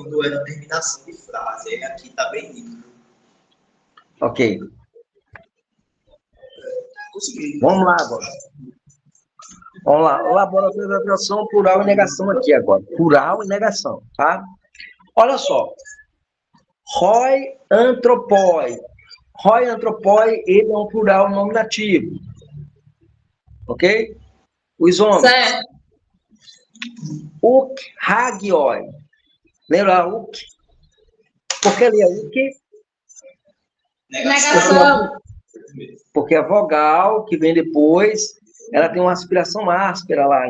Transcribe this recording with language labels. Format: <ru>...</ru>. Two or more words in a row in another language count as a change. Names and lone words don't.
<pt>Quando era terminação de frase. Aí aqui tá bem nítido. Ok. Consegui. Vamos lá agora. Vamos lá. O laboratório da atração, plural e negação aqui agora. Plural e negação, tá? Olha só.</pt> <el>οἱ ἄνθρωποι. οἱ ἄνθρωποι,</el> <pt>ele é um plural nominativo. Ok? Os homens. Certo.</pt> <el>οὐχ ἅγιοι.</el> <pt>Lembra uk? Por que ele é uk? Negação. Porque a vogal que vem depois, ela tem uma aspiração áspera lá, né?</pt>